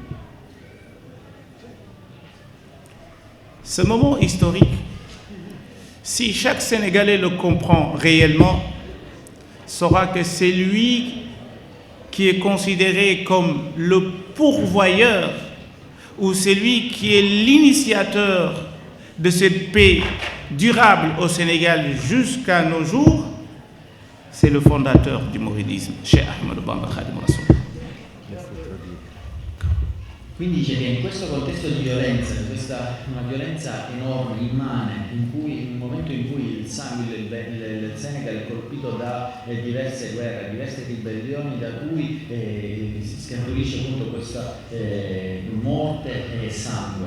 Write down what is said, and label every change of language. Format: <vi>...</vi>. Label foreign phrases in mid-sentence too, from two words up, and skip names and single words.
<fr>Ce moment historique, si chaque Sénégalais le comprend réellement, saura que c'est lui qui est considéré comme le pourvoyeur ou c'est lui qui est l'initiateur de cette paix durable au Sénégal jusqu'à nos jours. C'est le fondateur du mouridisme, Cheikh Ahmadou Bamba Khadim Rasoul.</fr> <it>Quindi dice che in questo contesto di violenza, una violenza enorme, immane, in un momento in cui il sangue del Senegal è colpito da diverse guerre, diverse ribellioni, da cui scaturisce appunto questa morte e sangue.</it>